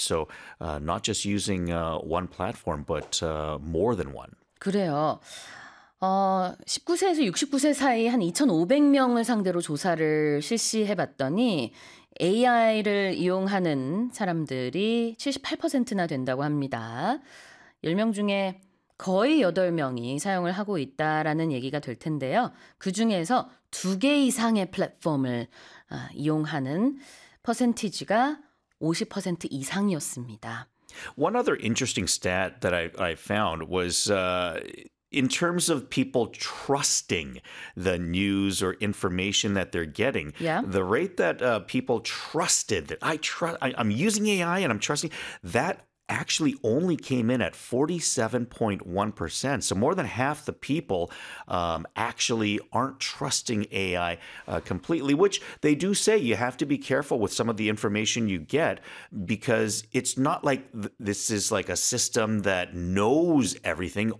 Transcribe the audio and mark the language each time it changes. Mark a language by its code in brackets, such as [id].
[en] So not just using one platform, but more than one. [ko] 그래요. 19세에서 69세 사이 한 2,500명을 상대로 조사를 실시해봤더니 AI를 이용하는 사람들이 78%나 된다고 합니다. 10명 중에 거의 8명이 사용을 하고 있다라는 얘기가 될 텐데요. 그 중에서 2개 이상의 플랫폼을 이용하는 퍼센티지가 50% 이상이었습니다. [en] One other interesting stat that I found was in terms of people trusting the news or information that they're getting, yeah. The rate that people trusted, that I'm using AI and I'm trusting, that actually only came in at 47.1%. So more than half the people actually aren't trusting AI completely, which they do say you have to be careful with some of the information you get because it's not like this is like a system that knows everything.